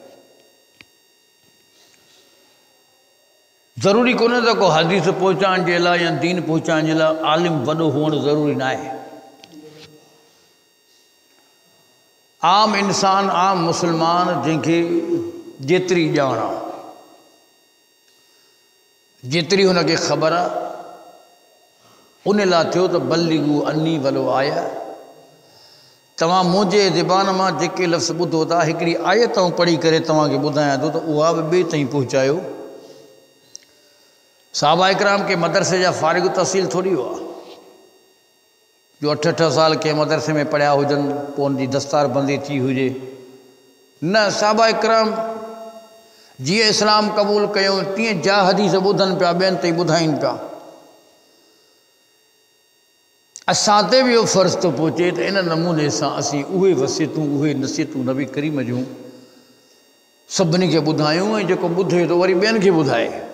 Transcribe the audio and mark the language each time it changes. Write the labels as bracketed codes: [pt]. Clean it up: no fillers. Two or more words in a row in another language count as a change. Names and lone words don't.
[sd] ज़रूरी कोन्हे त को हदीस पहुचाइण जे लाइ या दीन पहुचाइण जे लाइ आलिम वॾो हुअणु ज़रूरी न आहे। आम इंसान, आम मुसलमान जंहिंखे जेतिरी ॼाण आहे, जेतिरी हुनखे ख़बर आहे, उन लाइ थियो त [ar] بلغوا عني ولو آية. [sd] तव्हां मुंहिंजे ज़बान मां जेके लफ़्ज़ ॿुधो था, हिकिड़ी आयत पढ़ी करे तव्हांखे ॿुधायां थो त उहा बि ॿिए ताईं पहुचायो। साहबा इकराम के मदरसे जा फारिग तहसील थोड़ी हुआ जो 8 साल के मदरसे में पढ़िया हुजन पोइ उनकी दस्तार बंदी थी हुजे। न साहबा इकराम जीअं इस्लाम क़बूल कयूं तीअं जा हदीस ॿुधनि पिया ॿियनि ताईं ॿुधाइनि पिया। असां ते बि इहो फ़र्ज़ु थो पहुचे त इन नमूने सां असीं उहे वसियतूं उहे नसीहतूं नबी करीम जूं सभिनी खे ॿुधायूं ऐं जेको ॿुधे थो वरी ॿियनि खे ॿुधाए।